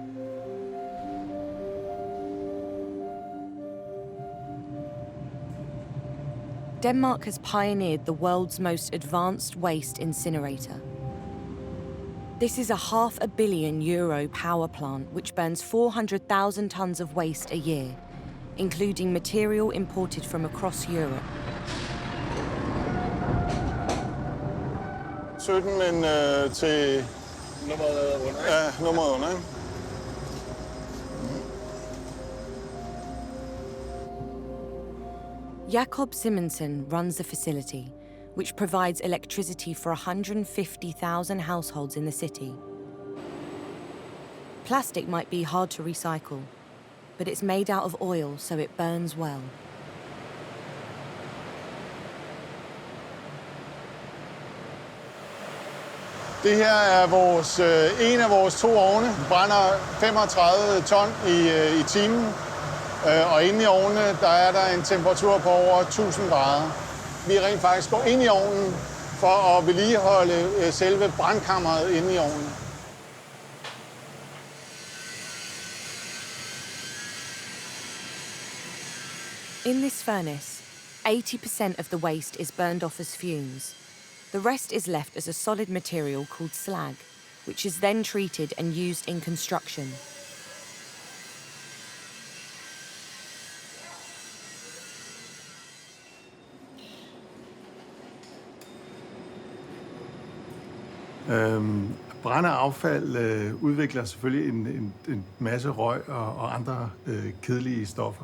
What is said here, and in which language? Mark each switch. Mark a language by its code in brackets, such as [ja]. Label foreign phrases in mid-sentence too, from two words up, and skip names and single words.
[en] Denmark has pioneered the world's most advanced waste incinerator. This is a €500 million power plant which burns 400,000 tons of waste a year, including material imported from across Europe. [da] 17, men til nummeret under. [en] Jakob Simonsen runs the facility, which provides electricity for 150,000 households in the city. Plastic might be hard to recycle, but it's made out of oil, so it burns well. [da] Det her er en af vores 2 ovne. Brænder 35 ton i timen. Og inde i ovnene, der er der en temperatur på over 1000 grader. Vi rent faktisk går ind i ovnen for at vedligeholde selve brandkammeret inde i ovnen. [en] In this furnace, 80% of the waste is burned off as fumes. The rest is left as a solid material called slag, which is then treated and used in construction. [da] Brændeaffald udvikler selvfølgelig en masse røg og andre kedelige stoffer.